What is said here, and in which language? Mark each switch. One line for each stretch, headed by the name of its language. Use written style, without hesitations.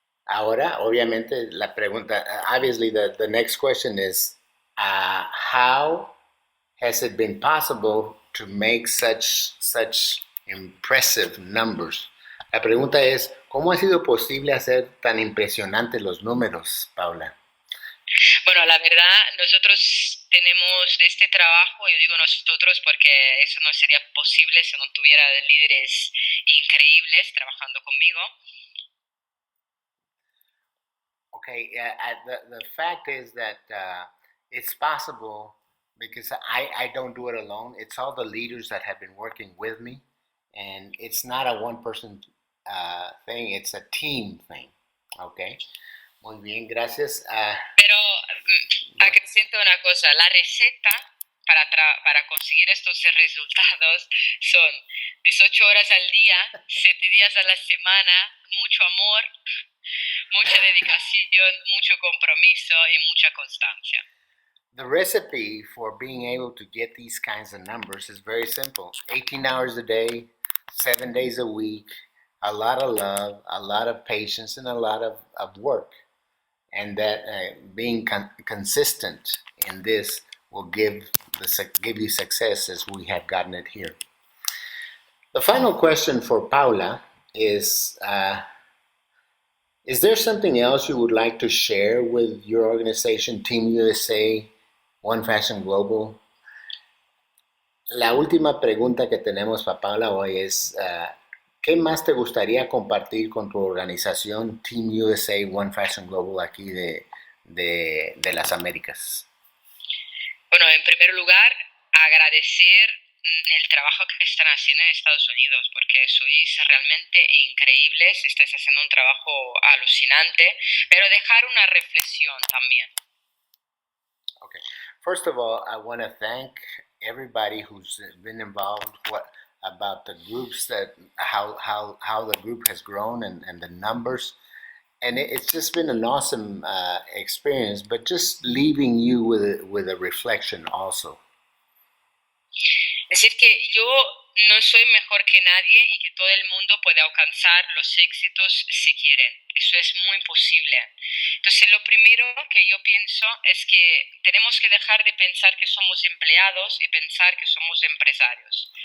Spanish: Ahora, obviamente, la pregunta,
English: obviously the next question is, how has it been possible to make such impressive numbers?
Spanish: La pregunta es, ¿cómo ha sido posible hacer tan impresionantes los números, Paula? Bueno, la verdad, nosotros tenemos de este trabajo, yo digo nosotros porque eso no sería posible si no tuviera líderes increíbles trabajando conmigo.
English: Okay, the fact is that it's possible because I don't do it alone. It's all the leaders that have been working with me, and it's not a one-person thing, it's a team thing.
Spanish: Okay, muy bien, gracias. Pero acrescento una cosa, la receta para conseguir estos resultados son 18 horas al día, 7 días a la semana, mucho amor, mucha dedicación, mucho compromiso y mucha constancia.
English: The recipe for being able to get these kinds of numbers is very simple. 18 hours a day, 7 days a week, a lot of love, a lot of patience, and a lot of work. And that being consistent in this will give you success as we have gotten it here. The final question for Paula is there something else you would like to share with your organization, Team USA, One Fashion Global?
Spanish: La última pregunta que tenemos para Paula hoy es, ¿qué más te gustaría compartir con tu organización Team USA One Fashion Global aquí de las Américas? Bueno, en primer lugar, agradecer el trabajo que están haciendo en Estados Unidos, porque sois realmente increíbles, estáis haciendo un trabajo alucinante, pero dejar una reflexión también.
English: Okay. First of all, I want to thank everybody who's been involved. About the groups how the group has grown and the numbers, and it's just been an awesome experience. But just leaving you with a reflection also.
Spanish: Es decir, que yo no soy mejor que nadie y que todo el mundo puede alcanzar los éxitos si quieren. Eso es muy posible. Entonces, lo primero que yo pienso es que tenemos que dejar de pensar que somos empleados y pensar que somos empresarios.